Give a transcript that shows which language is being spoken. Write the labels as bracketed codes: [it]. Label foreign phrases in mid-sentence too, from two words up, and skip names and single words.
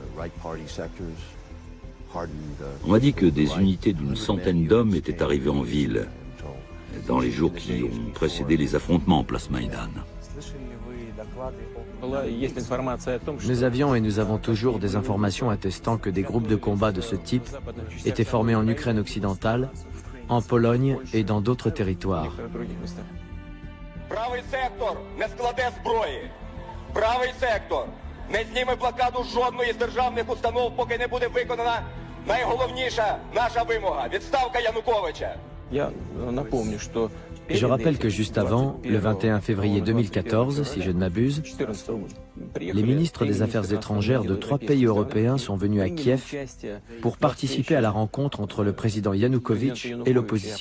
[fr] On m'a dit que des unités d'une centaine d'hommes étaient arrivées en ville dans les jours qui ont précédé les affrontements en place Maïdan. Nous avions et nous avons toujours des informations attestant que des groupes de combat de ce type étaient formés en Ukraine occidentale, en Pologne et dans d'autres territoires. [uk] Правий сектор не складе зброї. Правий сектор не зніме блокаду жодної з державних установ, поки не буде виконана найголовніша наша вимога – відставка Януковича. [fr] Je rappelle que juste avant, le 21 février 2014, si je ne m'abuse, les ministres des Affaires étrangères de 3 pays européens sont venus à Kiev pour participer à la rencontre entre le président Yanukovych et l'opposition.